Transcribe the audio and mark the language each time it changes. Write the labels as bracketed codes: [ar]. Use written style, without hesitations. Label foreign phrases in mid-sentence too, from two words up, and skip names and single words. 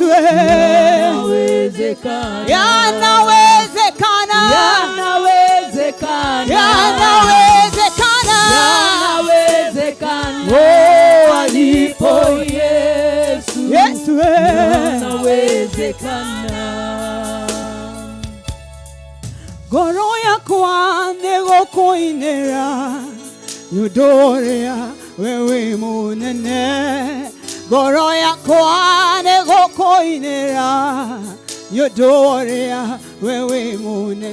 [sw] yanawezekana, yanawezekana, yanawezekana, yanawezekana, yanawezekana, alipo Yesu, Yesu, yanawezekana. [ki] Ngoro yakwa nĩgũkũinĩra nĩũndũ ũrĩa we wĩ mũnene. Ngoro yakwa nĩgũkũinĩra nĩũndũ ũrĩa we wĩ mũnene.